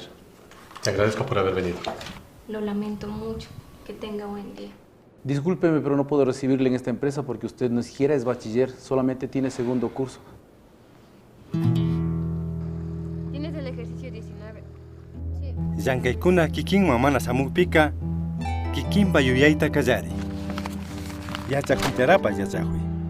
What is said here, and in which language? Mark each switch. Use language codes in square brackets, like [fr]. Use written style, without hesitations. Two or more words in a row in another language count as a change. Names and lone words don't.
[es] Te agradezco por haber venido. Lo lamento mucho. Que tenga buen día. Discúlpeme, pero no puedo recibirle en esta empresa porque usted ni siquiera es bachiller, solamente tiene segundo curso. ¿Tienes el ejercicio 19? Sí. [qu] Yankaykuna kikin mamana samukpika kikinpa yuyayta kallari. Yachakuytarapa yachakuy.